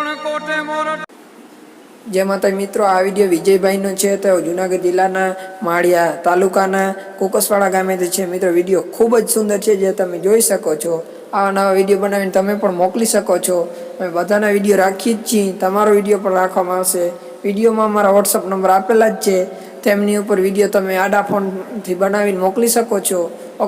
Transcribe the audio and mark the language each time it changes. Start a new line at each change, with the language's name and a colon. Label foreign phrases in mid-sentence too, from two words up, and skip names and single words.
Gujarati: જય માતા મિત્રો, આ વિડિયો વિજયભાઈનો છે। તો જૂનાગઢ જિલ્લાના માળિયા તાલુકાના કોકસવાડા ગામે છે। મિત્રો વિડિયો ખૂબ જ સુંદર છે, જે તમે જોઈ શકો છો। આવા નવા વિડિયો બનાવીને તમે પણ મોકલી શકો છો। અમે બધાના વિડિયો રાખી જ છીએ, તમારો વિડિયો પણ રાખવામાં આવશે। વિડિયોમાં મારા વ્હોટ્સએપ નંબર આપેલા જ છે, તેમની ઉપર વિડિયો તમે આડા ફોન થી બનાવીને મોકલી શકો છો।